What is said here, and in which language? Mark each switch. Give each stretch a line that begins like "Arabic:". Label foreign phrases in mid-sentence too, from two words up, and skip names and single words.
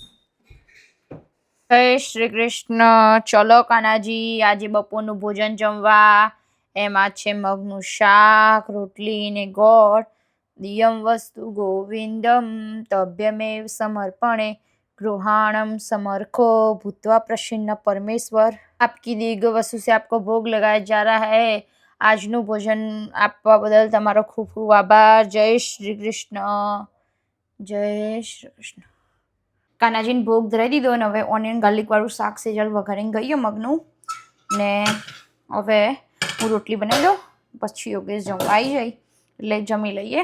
Gujarati: જય શ્રી કૃષ્ણ. ચલો કાનાજી, આજે બપોરનું ભોજન જમવા. એમાં છે મગનું શાક, રોટલી ને ગોળ.
Sanskrit: દિયમ વસ્તુ ગોવિંદમ તભ્યમેવ સમર્પણે ગૃહાણમ समर्खो भूत्वा प्रसन्न परमेश्वर.
Hindi: आपकी दीर्घ वस्तु से आपको भोग लगाया जा रहा है.
Gujarati: આજનું ભોજન આપવા બદલ તમારો ખૂબ ખૂબ આભાર. જય શ્રી કૃષ્ણ, જય શ્રી કૃષ્ણ. કાનાજીને ભોગ ધરાઈ દીધો અને હવે
English: onion garlic
Gujarati: વાળું શાક સેજલ વઘારીને ગયો મગનું ને હવે હું રોટલી બનાવી દઉં પછી યોગેશ જમવા આવી જાય એટલે જમી લઈએ.